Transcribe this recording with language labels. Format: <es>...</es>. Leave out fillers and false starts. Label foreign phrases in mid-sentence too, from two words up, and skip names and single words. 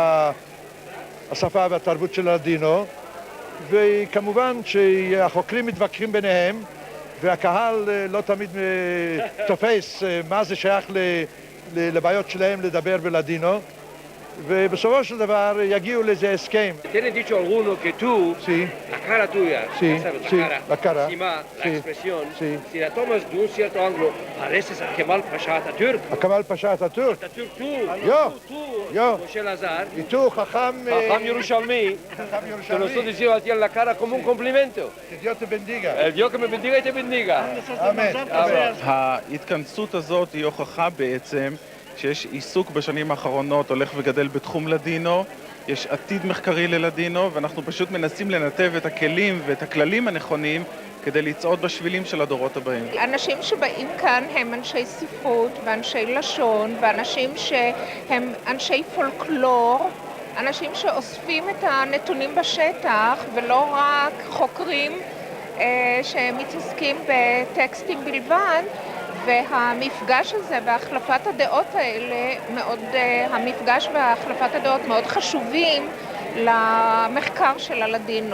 <he>השפה והתרבות של הלדינו, וכמובן שהחוקרים מתווכחים ביניהם, והקהל לא תמיד תופס מה זה שייך לבעיות שלהם לדבר בלדינו, ובסופו של דבר יגיעו לאיזה הסכם.</he> <lad>Tiene dicho alguno que tú, la cara tuya, la cara, encima, la expresión, si la tomas de un cierto ángulo, pareces a Kemal Pasha Atatürk. A Kemal Pasha Atatürk? Atatürk yo, Moshe Lazar, y tú, Jajam Yerushalmi, te lo estoy diciendo a ti en la cara como un complemento. Que Dios te bendiga. El Dios que me bendiga y te bendiga. Amén.</lad> <he>ההתכנסות הזאת היא הוכחה בעצם שיש עיסוק בשנים האחרונות הולך וגדל בתחום לדינו, יש עתיד מחקרי ללדינו, ואנחנו פשוט מנסים לנתב את הכלים ואת הכללים הנכונים כדי לצעוד בשבילים של הדורות הבאים. אנשים שבאים כאן הם אנשי ספרות ואנשי לשון, ואנשים שהם אנשי פולקלור, אנשים שאוספים את הנתונים בשטח ולא רק חוקרים שמתעסקים בטקסטים בלבד, והמפגש הזה והחלפת הדעות האלה, המפגש והחלפת הדעות מאוד חשובים למחקר של הלדינו.</he>